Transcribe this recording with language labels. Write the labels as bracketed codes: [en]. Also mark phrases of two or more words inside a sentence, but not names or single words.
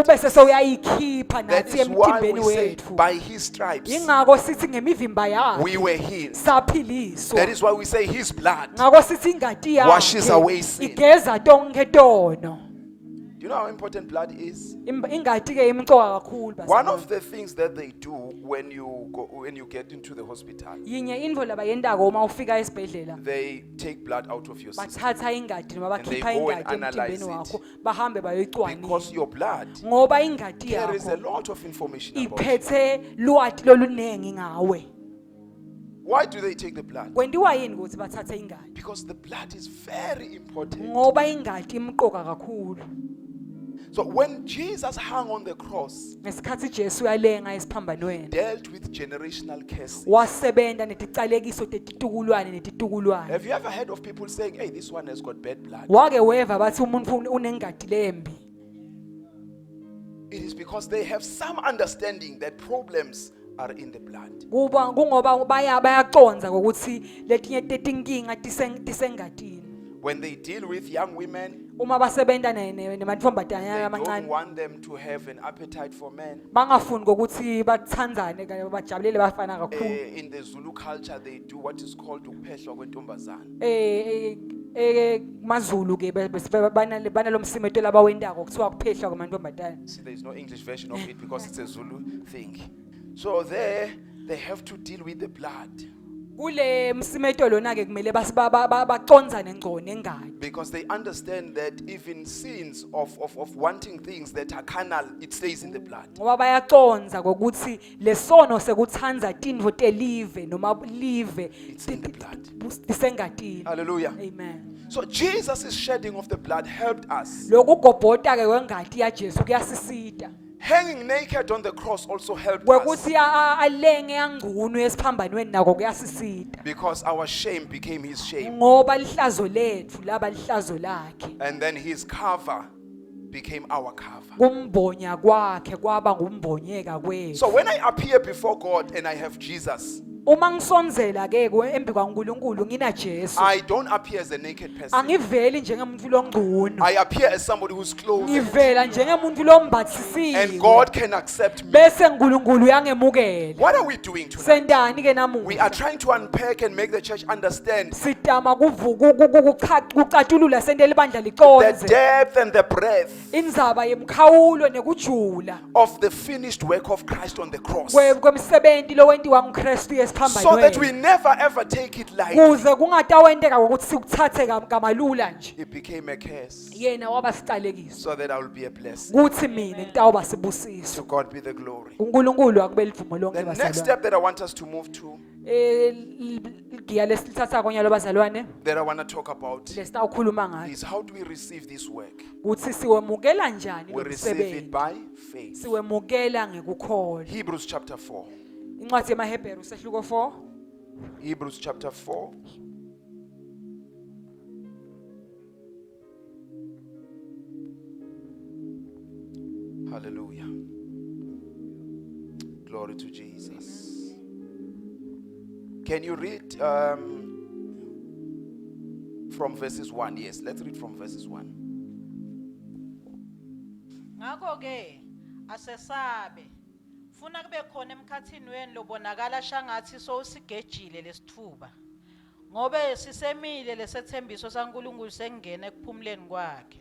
[ss] Ube sesewuyayikhipha [en] That [ss] nathi [en] is why [ss] emtimbeni [en] we say, [ss] wethu. [en] by his stripes, [ss] Ingakho sithi ngemivimba [en] we [ss] yakhe [en] were healed. [ss] saphiliswa. [en] That is why we say his blood. [ss] Ngakho sithi ingadi [en] Washes away [ss] yakhe [en] sin. [ss] igeza tonke tono. [en] Do you know how important blood is? [ss] Ingadi ke imcoka kakhulu [en] One [ss] bazalwane. [en] of the things that they do when you get into the hospital, [ss] Yinye indvo labayentako uma ufika esibhedlela [en] they take blood out of your system [ss] bathatha ingadi noma [en] And they [ss] bakhipha [en] go and [ss] ingadi [en] analyze [ss] emtimbeni [en] it. [ss] wakho bahambe bayoyicwaninga [en] because your blood [ss] ngoba ingadi [en] carries a [ss] yakho [en] lot of information about you. [ss] iphethe lwati lolunengi ngawe. [en] Why do they take the blood? [ss] Kwendiwa yini ukuthi bathathe ingadi? [en] Because the blood is very important. [ss] Ngoba ingadi imqoka kakhulu. [en] So when Jesus hung on the cross, [ss] Ngesikhathi Jesu yalenga esiphambanweni [en] dealt with generational curses. [ss] wasebenta neticalekiso tetitukulwane netitukulwane. [en] Have you ever heard of people saying, hey, this one has got bad blood? [ss] Wake weva bathi umuntu unengadi lembi. [en] It is because they have some understanding that problems are in the blood. [ss] Kungoba bayaconza ukuthi letinye tetinkinga tisengadini. [en] When they deal with young women, [ss] Uma basebenta nematfombatana [en] they don't [ss] amancane [en] want them to have an appetite for men. [ss] bangafuni ukuthi bathandzane kanye bajabulele bafana kakhulu. [en] In the Zulu culture, they do what is called [zu] ukuphehlwa kwentombazana. [ss] Mazulu ke banalo msimeto labawendako kuthiwa kuphehlwa kwamantombazane. [en] See, there is no English version of it because it's a Zulu thing. So there, they have to deal with the blood [ss] Kule msimeto lona ke kumele baconzane ngco nengadi. [en] because they understand that even sins of wanting things that are carnal, it stays in the blood. [ss] Ngoba bayaconza ukuthi lesono sekuthanza tintfo telive noma live [en] It's in the blood. [ss] tisengadini. [en] Hallelujah. [ss] Amen. [en] So Jesus' shedding of the blood helped us. [ss] Lokugobhota ke kwengadi ya Jesu kuyasisita. [en] Hanging naked on the cross also helped us [ss] Kwekuthi alenge angunu esiphambanweni nako kuyasisita. [en] because our shame became his shame. [ss] Ngoba lihlazo lethu laba lihlazo lakhe. [en] And then his cover became our cover. [ss] Kumbonya kwakhe kwaba ngumbonyeka kwethu. [en] So when I appear before God and I have Jesus, [ss] Uma ngisonzela ke embi kwaNkulunkulu ngina Jesu. [en] I don't appear as a naked person. [ss] Angiveli njengemuntu longqunu. [en] I appear as somebody who's clothed. [ss] Ngivela njengemuntu lombathisiwe. [en] And God can accept me. [ss] Bese uNkulunkulu uyangemukela. [en] What are we doing tonight? [ss] Sendani ke [en] We [ss] namuhla? [en] are trying to unpack and make the church understand [ss] Sitama kucatulula sendele ibandla [en] the [ss] liconze. [en] depth and the breadth [ss] Indzaba yemkhawulo nekujula. [en] of the finished work of Christ on the cross. [ss] Kwemsebenti lowentiwa nguKristu [en] So that we [ss] esiphambanweni. [en] never ever take it lightly. [ss] Kuze kungatawenteka ukuthi sikuthathe kamalula nje. [en] It became a curse [ss] Yena waba sicalekiso. [en] so that I will be a blessing. [ss] Kuthi mina ngitawuba sibusiso. [en] To God be the glory. [ss] uNkulunkulu akube livumo lonke [en] The next [ss] bazalwane. [en] step that I want us to move to, [ss] Giya lesithatha konyalo bazalwane [en] that I want to talk about, [ss] lesitawukhuluma ngayo [en] is how do we receive this work? [ss] ukuthi siwemukela njani [en] We receive it [ss] lomsebenzi. [en] by faith. [ss] Siwemukela ngekukholwa. [en] Hebrews chapter 4. [ss] Incwadi yamaHebheru sehluko 4. [en] Hebrews chapter 4. Hallelujah. Glory to Jesus. Can you read from verses 1? Yes, let's read from verses 1. [ss] Ngakho ke asesabe funa kube khona emkhathini wenu lobonakala shangathi sowusigejile lesithuba ngobe sisemile lesethembiso saNkulunkulu sengena ekuphumuleni kwakhe.